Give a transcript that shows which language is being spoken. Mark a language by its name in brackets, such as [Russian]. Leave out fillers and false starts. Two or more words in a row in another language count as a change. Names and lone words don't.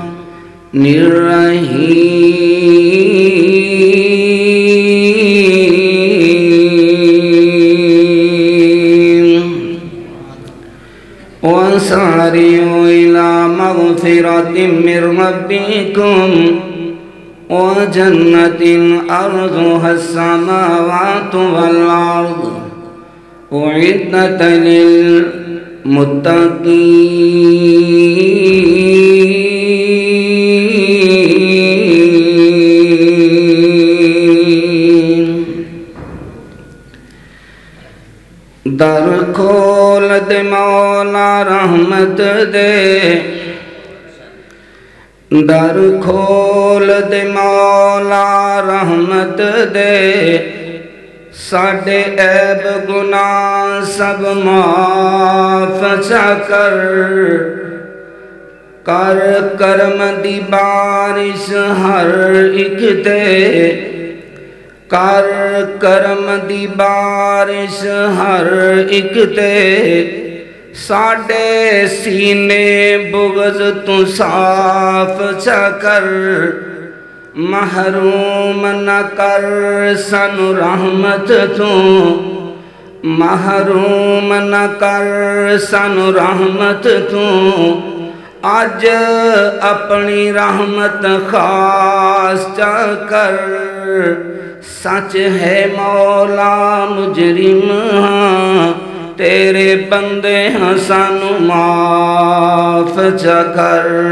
[Arabic] الرحیم وسارعوا إلى مغفرة من ربكم وجنة أرضها السماوات والأرض أعدت [Saraiki] للمتقين در کھول دے مولا رحمت دے در کھول دے مولا رحمت دے ساڑھے عیب گناہ سب معاف چا کر کرم دی بارش ہر ایک دے کرم دی بارش ہر ایک تے ساڑھے سینے بغض تو صاف چا کر محروم نہ کر سن رحمت تو محروم نہ کر سن رحمت تو آج اپنی رحمت خاص چا کر سچ ہے مولا مجرم ہاں تیرے بندے ہاں سانو معاف چا کر۔